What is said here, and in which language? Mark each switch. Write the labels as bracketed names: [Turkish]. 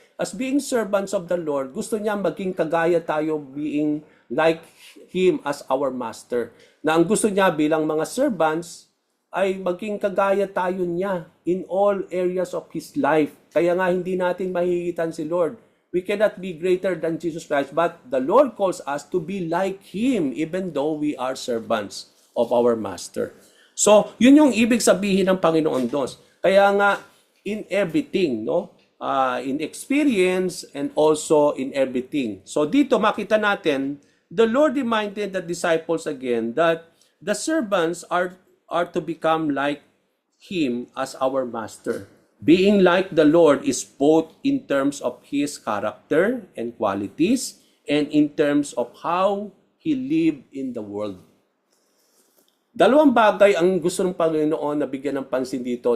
[English] As being servants of the Lord, [Filipino] gusto niya maging kagaya tayo, [English] being like Him as our master. [Filipino] Na ang gusto niya bilang mga servants, ay maging kagaya tayo niya [English] in all areas of His life. [Filipino] Kaya nga hindi natin mahihigitan si Lord. [English] We cannot be greater than Jesus Christ, but the Lord calls us to be like Him even though we are servants of our Master. [Filipino] So, yun yung ibig sabihin ng Panginoon Diyos. [English] Kaya nga, in everything, [Filipino] no? [English] In experience and also in everything. [Filipino] So, dito makita natin, [English] the Lord reminded the disciples again that the servants are to become like Him as our Master. Being like the Lord is both in terms of His character and qualities and in terms of how He lived in the world. [Filipino] Dalawang bagay ang gusto ng Panginoon na bigyan ng pansin dito.